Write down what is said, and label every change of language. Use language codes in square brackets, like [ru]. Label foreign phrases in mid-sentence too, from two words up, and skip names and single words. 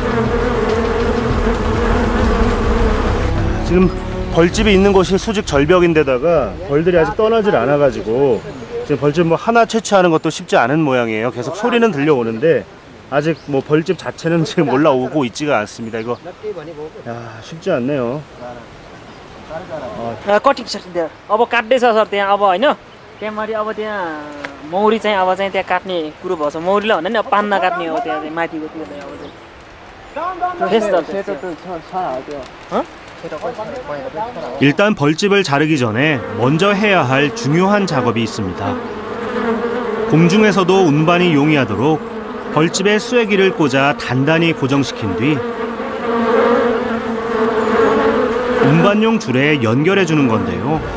[ko] 지금 벌집이 있는 곳이 수직 절벽인데다가 벌들이 아직 떠나질 않아가지고 지금 벌집 뭐 하나 채취하는 것도 쉽지 않은 모양이에요. 계속 소리는 들려오는데 아직 뭐 벌집 자체는 지금 올라오고 있지가 않습니다. 이거 쉽지 않네요. [ne] कटिङ छ त्यहाँ अब काट्दैछ सर त्यहाँ अब होइन त्यहाँमाथि अब त्यहाँ मौरी चाहिँ अब चाहिँ त्यहाँ काट्ने कुरो भएछ मौरीलाई भन्दा नि अब पान नकाट्ने हो त्यहाँ चाहिँ माथिको त्यो चाहिँ अब [ko] 일단 벌집을 자르기 전에 먼저 해야 할 중요한 작업이 있습니다. 공중에서도 운반이 용이하도록 벌집에 쐐기를 꽂아 단단히 고정시킨 뒤 운반용 줄에 연결해 주는 건데요.